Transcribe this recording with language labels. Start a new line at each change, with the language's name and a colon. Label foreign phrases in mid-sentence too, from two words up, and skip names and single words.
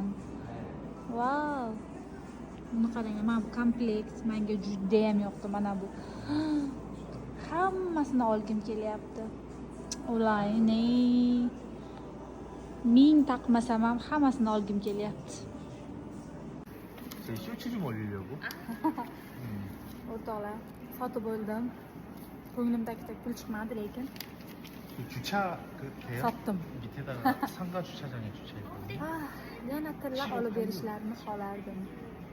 Uzbek: Vau. Buni qarang, mana bu komplekt menga juda ham yoqdi. Mana bu hammasini olgim kelyapti. Ulayni ming taqmasam ham hammasini olgim kelyapti.
Korean: 쇼츠 좀 올리려고.
Uzbek: O'rtoqlar, sotib bo'ldim. Ko'nglimdagidek pul chiqmadi lekin
Korean: 주차 그 돼요?
Uzbek: sotdim.
Korean: 밑에다가 상가 주차장에 주차했거든요.
Uzbek: Yana tilla olib berishlarini xohlardim.